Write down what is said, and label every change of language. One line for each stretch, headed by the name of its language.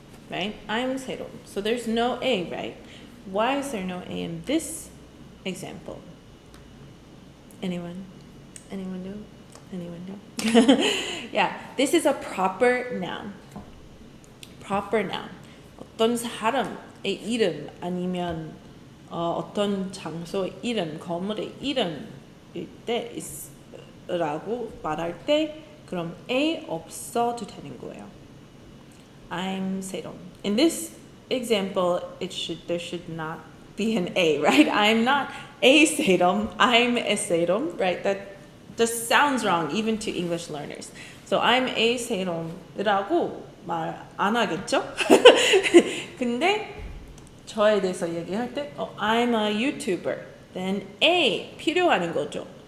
English: Right? I'm 세롬. So there's no A, right? Why is there no A in this example? Anyone know? Yeah, this is a proper noun. Proper noun.
Korean: 어떤 사람의 이름 아니면 어떤 장소의 이름, 건물의 이름일 때 라고 말할 때 그럼 A 없어도 되는 거예요.
English: I'm 세롬. In this example, there should not be an A, right? I'm not a 세롬, I'm a 세롬, right? That just sounds wrong even to English learners. So I'm a
Korean: 세롬이라고 말 안 하겠죠? 근데 저에 대해서 얘기할 때
English: I'm a YouTuber.
Korean: Then A 필요한 거죠.